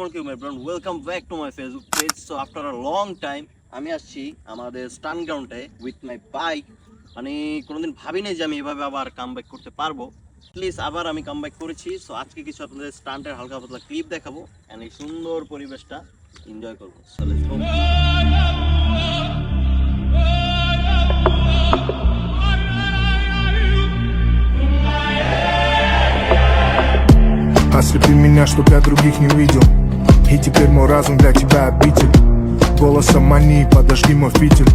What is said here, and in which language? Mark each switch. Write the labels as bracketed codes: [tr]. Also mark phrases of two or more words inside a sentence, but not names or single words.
[en] everyone, welcome back to my Facebook page. So after a long time [bn] আমি আসছি আমাদের স্টান গ্রাউন্ডে [en] with my bike. [bn] মানে কোনোদিন ভাবিনি যে আমি এভাবে আবার কামব্যাক করতে পারবো। প্লিজ আবার আমি কামব্যাক করেছি। সো আজকে কিছু আপনাদের স্টান্টের হালকা পাতলা ক্লিপ দেখাবো এন্ড এই সুন্দর পরিবেশটা এনজয় করবো। [en] So let's go. [ru] Ослепи меня, чтоб я других не увидел. И теперь мой разум для тебя обитель. Голосом мании, подожди мой фитиль.